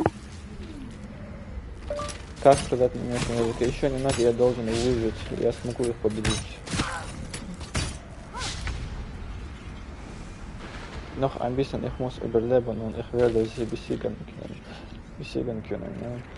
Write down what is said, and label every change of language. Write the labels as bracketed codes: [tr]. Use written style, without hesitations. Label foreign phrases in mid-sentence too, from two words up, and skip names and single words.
[ru] Как сказать на немецком языке? Еще немного, я должен выжить. Я смогу их победить. [de] Noch ein bisschen, ich muss überleben und ich werde sie besiegen können. Ja.